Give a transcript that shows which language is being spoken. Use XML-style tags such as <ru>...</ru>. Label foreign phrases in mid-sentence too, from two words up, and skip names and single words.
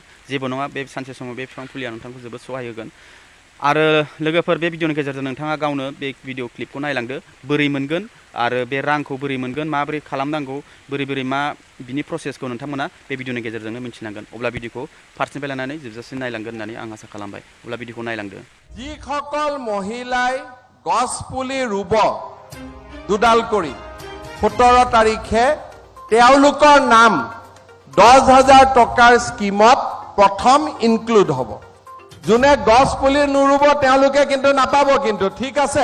<brx>जेबो नङा, बे सानसे समाव बे बिफां फुलिया नोंथांखौ जोबोद सहाय होगोन। आरो लोगोफोर, बे भिडिअनि गेजेरजों नोंथाङा गावनो बे</brx> <en>video clipखौ</en> <brx>नायलांदो, बोरै मोनगोन आरो बे रांखौ बोरै मोनगोन, माबोरै खालामनांगौ, बोरै मा बिनि प्रसेसखौ नोंथांमोना बे भिडिअनि गेजेरजोंनो मिन्थिनांगोन। अब्ला भिडिअखौ फार्स्टनिफ्राय लानानै जोबजासिम नायलांगोन होननानै आं आसा खालामबाय। अब्ला भिडिअखौ नायलांदो।</brx> <as>যিসকল মহিলাই গছ পুলি ৰুব দুডাল কৰি 17 তাৰিখে তেওঁলোকৰ নাম 10,000 টকাৰ স্কিমত প্ৰথম ইনক্লুড হ'ব। যোনে গছ পুলি নুৰুব তেওঁলোকে কিন্তু নাপাব, কিন্তু ঠিক আছে।</as>